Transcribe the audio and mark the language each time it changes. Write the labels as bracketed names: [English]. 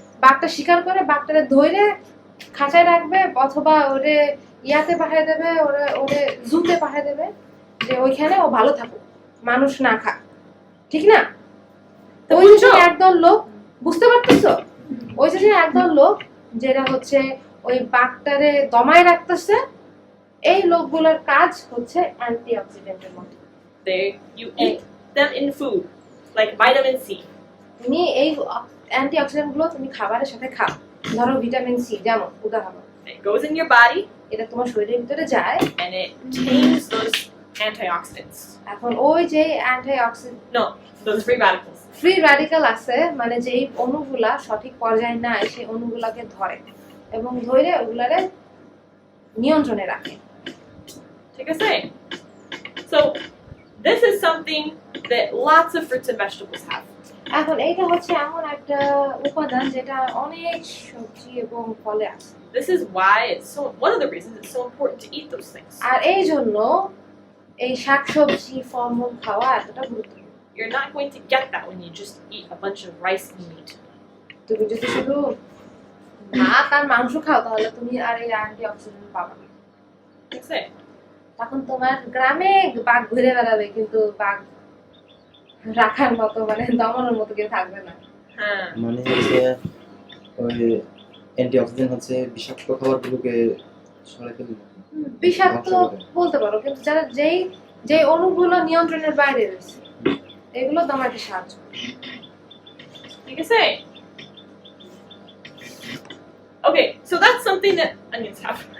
[Bangla] বাঘটা শিকার করে বাঘটারে ধরে খাঁচায় রাখবে অথবা ওরে ইয়াতে পাঠিয়ে দেবে, ওরে জুতে পাঠিয়ে দেবে, যে ওইখানে ও ভালো থাকুক, মানুষ না খাক, ঠিক না? তো ওই যে একদল লোক, বুঝতে পারতেছো? ওই যে একদল লোক যেটা হচ্ছে ওই বাঘটারে দমায় রাখতেছে, এই লোকগুলোর কাজ হচ্ছে অ্যান্টিঅক্সিডেন্টের মতো। [English] You eat them in food, like vitamin C. [Bangla] তুমি এই অ্যান্টিঅক্সিডেন্ট গুলো তুমি খাবারের সাথে খাও। ধরো ভিটামিন সি, যেমন উদাহরণ, [English] It goes in your body [Bangla] এটা তোমার শরীরের ভিতরে যায় [English] and it tames those antioxidants. [Bangla] এখন ওই যে antioxidant [English] No, those free radicals. [Bangla] Free radical আছে, মানে যেই অণুগুলা সঠিক পর্যায়ে নাই সেই অণুগুলাকে ধরে এবং ধরে ওগুলারে নিয়ন্ত্রণে রাখে, ঠিক আছে? [English] So this is something that lots of fruits and vegetables have. [Bangla] এখন এইটা হচ্ছে এমন একটা উপাদান যেটা অনেক সবজি এবং ফলে আছে। [English] This is why it's so, one of the reasons it's so important to eat those things. [Bangla] আর এই জন্য এই শাকসবজি ফলমূল খাওয়া এতটা গুরুত্বপূর্ণ। [English] You're not going to get that when you just eat a bunch of rice and meat. [Bangla] তুমি যদি শুধু ভাত আর মাংস খাও তাহলে তুমি আর এই অ্যান্টিঅক্সিডেন্ট পাবে না। ঠিক আছে? তখন তোমার গ্রামে বাঘ ঘুরে বেড়াবে, কিন্তু বাঘ রাখার মতো মানে দমনের মতো কেউ থাকবে না। হ্যাঁ, মানে হচ্ছে ওই অ্যান্টিঅক্সিডেন্ট হচ্ছে বিষাক্ত খাবারগুলোকে সরাই ফেলে দেয়। বিষাক্ত বলতে পারো, কিন্তু যারা যেই অণুগুলো নিয়ন্ত্রণের বাইরে রয়েছে এগুলো দমাতে সাহায্য করে। ঠিক আছে? [English] Okay, so that's something that onions have.